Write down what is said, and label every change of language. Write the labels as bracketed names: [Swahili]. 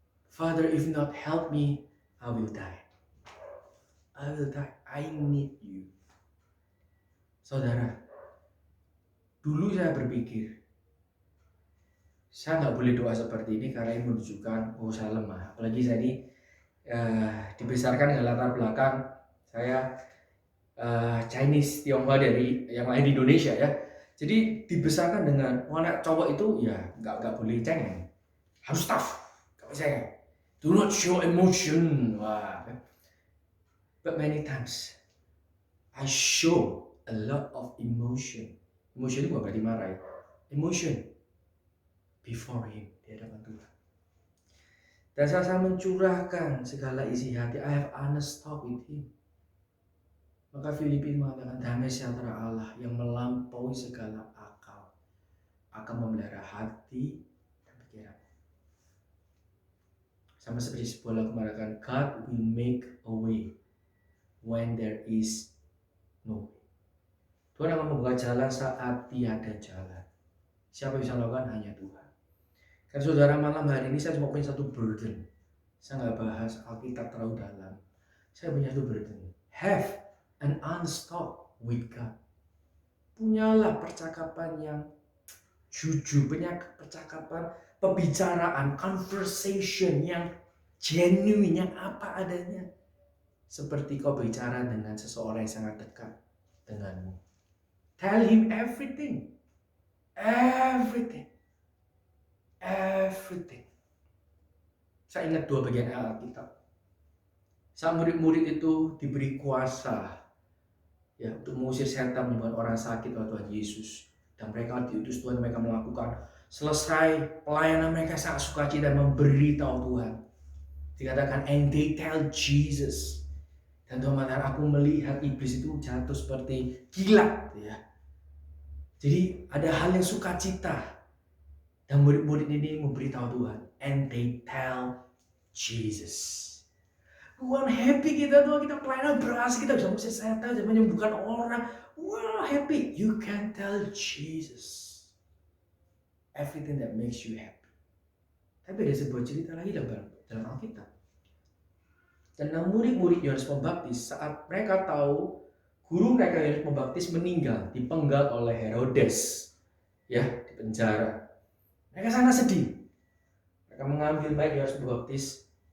[English] Father, if not help me, I will die. I will die. I need you. [Indonesian] Saudara, dulu saya berpikir, saya nggak boleh doa seperti ini karena ini menunjukkan bahwa saya lemah. Apalagi saya ini dibesarkan dengan latar belakang saya Chinese, Tionghoa dari yang lain di Indonesia ya. Jadi dibesarkan dengan anak cowok itu ya nggak boleh cengeng, harus tough, nggak bisa cengeng. [English] Do not show emotion. Wah. But many times I show a lot of emotion. [Indonesian] Emotion itu bukan berarti marah ya. [English] Emotion before Him, [Indonesian] di hadapan Tuhan. Dan saya mencurahkan segala isi hati. [English] I have honest talk with Him. [Indonesian] Maka Filipi mengatakan damai sejahtera Allah yang melampaui segala akal akan memelihara hati dan pikiran. Sama seperti sebuah lagu mengatakan [English] God will make a way when there is no way. [Indonesian] Tuhan akan membuka jalan saat tiada jalan. Siapa yang bisa melakukan? Hanya Tuhan. Karena saudara, malam hari ini saya cuma punya satu burden. Saya nggak bahas Alkitab terlalu dalam. Saya punya satu burden. [English] Have an honest talk with God. [Indonesian] Punyalah percakapan yang jujur, punya percakapan, pembicaraan, conversation yang genuine, yang apa adanya. Seperti kau bicara dengan seseorang yang sangat dekat denganmu. [English] Tell him everything. Everything. Everything. [Indonesian] Saya ingat 2 bagian Alkitab. Saat murid-murid itu diberi kuasa ya untuk mengusir setan, menyembuhkan orang sakit oleh Tuhan Yesus, dan mereka diutus Tuhan, mereka melakukan. Selesai pelayanan mereka sangat sukacita memberitahu Tuhan. Dikatakan [English] and they tell Jesus. [Indonesian] Dan Tuhan mengatakan aku melihat iblis itu jatuh seperti kilat ya. Jadi ada hal yang sukacita. Dan murid-murid ini memberitahu Tuhan. [English] And they tell Jesus. [Indonesian] Tuhan happy kita Tuhan, kita pelayanan berhasil, kita bisa mengusir setan, bisa menyembuhkan orang. [English] Wow, happy. You can tell Jesus everything that makes you happy. [Indonesian] Tapi ada sebuah cerita lagi dalam Alkitab. Tentang murid-murid Yohanes Pembaptis saat mereka tahu guru mereka Yohanes Pembaptis meninggal, dipenggal oleh Herodes. Ya, di penjara. Mereka sangat sedih. Mereka mengambil mayat Yohanes Pembaptis.